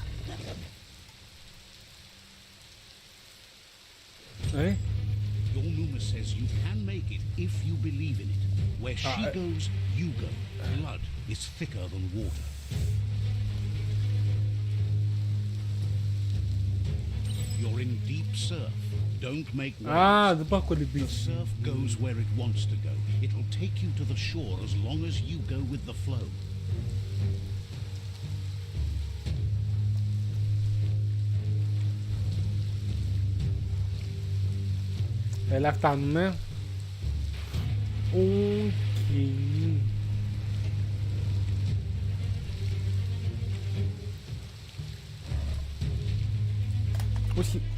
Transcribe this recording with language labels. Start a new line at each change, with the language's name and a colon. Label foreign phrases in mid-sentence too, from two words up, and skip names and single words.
English: Your Numa says you can make it if you believe in it. Where she goes, you go. Blood is thicker than water. You're in deep surf. Don't make waves.
Greek: Δεν πάω
English: The
Greek: κολυμπήσει.
English: surf goes where it wants to go. It'll take you to the shore as long as you go with the flow.
Greek: Έλα, φτάνουμε. Οκ. Όχι.